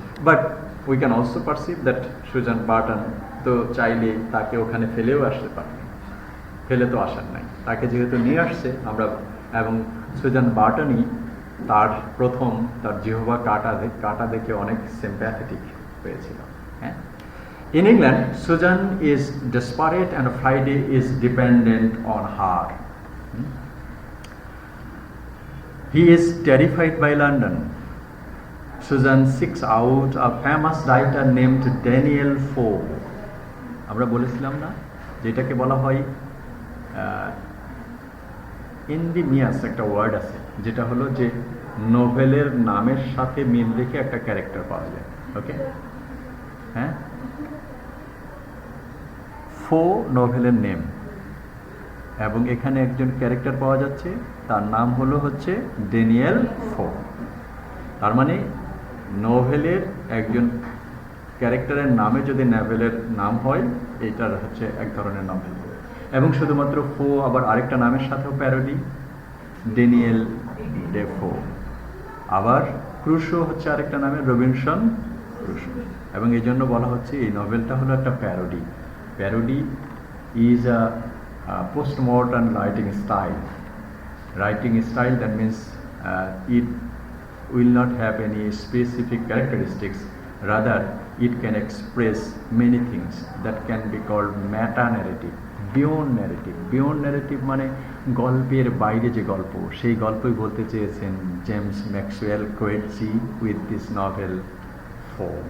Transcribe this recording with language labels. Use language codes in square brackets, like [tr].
[en] but we can also perceive that [bn] Suzanne Burton তো চাইলে তাকে ওখানে ফেলেও আসতে পারেন, ফেলে তো আসার নাই, তাকে যেহেতু নিয়ে আসছে আমরা, এবং সুজান বার্টনই তার প্রথম তার জিহ্বা কাটা দেখে অনেক সিম্প্যাথেটিক হয়েছিল। [en] হ্যাঁ, in England Susan is desperate and Friday is dependent on her. He is terrified by London. Susan seeks out a famous writer named Daniel Foe. [bn] আমরা বলেছিলাম না যেটাকে বলা হয় ইন্ডিমিয়াস একটা ওয়ার্ড আছে, যেটা হলো যে নোভেলের নামের সাথে মিল রেখে একটা ক্যারেক্টার পাওয়া যায়। ওকে, হ্যাঁ, ফো নোভেলের নেম, এবং এখানে একজন ক্যারেক্টার পাওয়া যাচ্ছে, তার নাম হলো হচ্ছে ড্যানিয়েল ফো। তার মানে নোভেলের একজন ক্যারেক্টারের নামে যদি নোভেলের নাম হয়, এইটার হচ্ছে এক ধরনের নোভেল। এবং শুধুমাত্র ফো আবার আরেকটা নামের সাথেও প্যারোডি, ড্যানিয়েল ডেফো। আবার ক্রুশো হচ্ছে আরেকটা নামে, রবিনসন ক্রুশো। এবং এই জন্য বলা হচ্ছে এই নভেলটা হলো একটা parody. [en] Parody is a postmodern writing style. Writing style, that means it will not have any specific characteristics, rather it can express many things that can be called meta narrative, beyond narrative. [bn] Beyond narrative মানে গল্পের বাইরে যে গল্প, সেই গল্পই বলতে চেয়েছেন James Maxwell Coetzee [en] with this novel [bn] ফো।